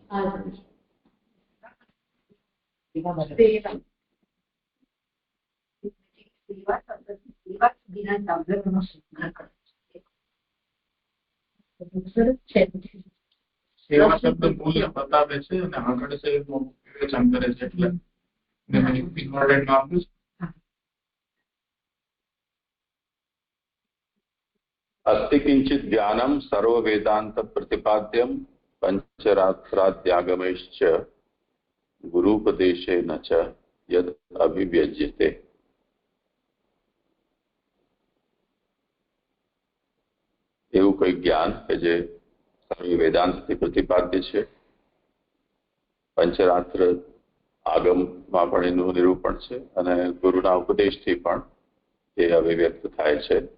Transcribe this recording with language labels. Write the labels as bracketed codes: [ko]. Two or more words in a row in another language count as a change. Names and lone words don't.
[gu] સેવા શબ્દ મૂલ્ય બતાવે છે અને આગળ છે એનું વિવેચન કરે છે. એટલે ઇમ્પોર્ટન્ટ આપ્યું છે. [sa] अस्ति किंचित ज्ञानम सर्व वेदांत प्रतिपाद्यम पंचरात्राद्यागमैश्च गुरुपदेशेन च यद अभिव्यज्यते. [gu] એવું કોઈ જ્ઞાન કે જે સર્વ વેદાંતથી પ્રતિપાદ્ય છે, પંચરાત્ર આગમમાં પણ એનું નિરૂપણ છે અને ગુરુના ઉપદેશથી પણ એ અભિવ્યક્ત થાય છે.